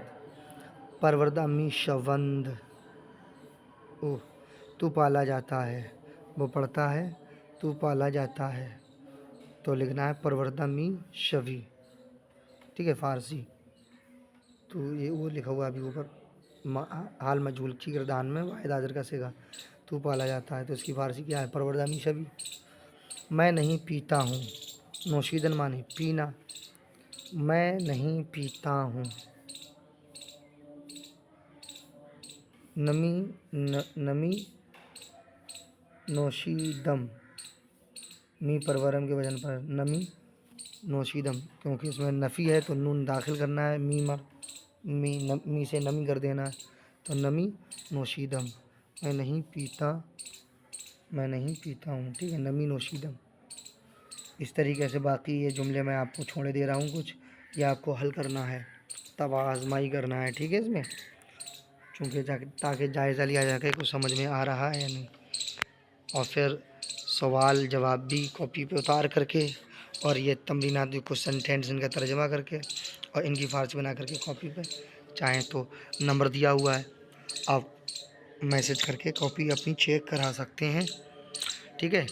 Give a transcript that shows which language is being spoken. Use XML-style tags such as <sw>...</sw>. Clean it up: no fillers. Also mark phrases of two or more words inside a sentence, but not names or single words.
<fa>پروردہ می شوند،</fa> <ur>تو پالا جاتا ہے، وہ پڑھتا ہے، تو پالا جاتا ہے، تو لکھنا ہے</ur> <fa>پروردہ می شوی،</fa> <ur>ٹھیک ہے، فارسی، تو یہ وہ لکھا ہوا ابھی اوپر، حال مجہول کی گردان میں واحد حاضر کا صیغہ، تو پالا جاتا ہے، تو اس کی فارسی کیا ہے؟</ur> <fa>پروردہ می شوی۔</fa> <ur>میں نہیں پیتا ہوں، نوشیدن معنی پینا، میں نہیں پیتا ہوں،</ur> <fa>نمی نوشیدم، می پرورم</fa> <ur>کے وزن پر</ur> <fa>نمی نوشیدم،</fa> <ur>کیونکہ اس میں نفی ہے تو نون داخل کرنا ہے، می سے نمی کر دینا ہے، تو</ur> <fa>نمی نوشیدم،</fa> <ur>میں نہیں پیتا ہوں، ٹھیک ہے،</ur> <fa>نمی نوشیدم۔</fa> <ur>اس طریقے سے باقی یہ جملے میں آپ کو چھوڑے دے رہا ہوں کچھ، یہ آپ کو حل کرنا ہے، تب آزمائی کرنا ہے، ٹھیک ہے، اس میں چونکہ تاکہ جائزہ لیا جا کے کچھ سمجھ میں آ رہا ہے یا نہیں، اور پھر سوال جواب بھی کاپی پہ اتار کر کے، اور یہ تمرینات بھی کچھ سینٹینس ان کا ترجمہ کر کے اور ان کی فارسی بنا کر کے کاپی پہ، چاہیں تو نمبر دیا ہوا ہے، آپ میسج کر کے کاپی اپنی چیک کرا سکتے ہیں، ٹھیک ہے۔</ur>